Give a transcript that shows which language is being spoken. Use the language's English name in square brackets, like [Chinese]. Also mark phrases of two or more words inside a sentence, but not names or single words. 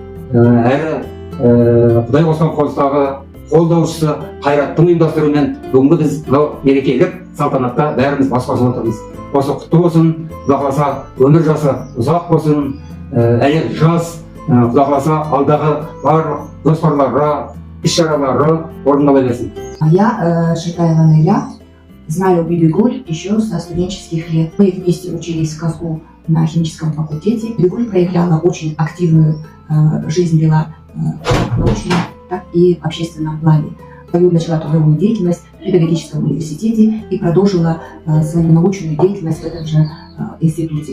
[Kazakh] әрі Құдай қосқан қоныстағы қолдаушысы Қайраттың ұйымдастыруымен бүгінгі біз мерекелік салтанатта бәріміз бас қосып отырмыз. Осы құтты болсын, Құдай қаласа өмір жасы ұзақ болсын, әлем жас, Құдай қаласа алдағы барлық жоспарлары, іс-шаралары орындала берсін. [Russian] Я Шитаева Наиля, знаю Бибигуль еще со студенческих лет. Мы вместе учились в КАЗУ на химическом факультете. Бибигуль проявляла очень активную жизнь, вела как в научном, так и в общественном плане. Начала трудовую деятельность в педагогическом университете и продолжила свою научную деятельность в этом же институте.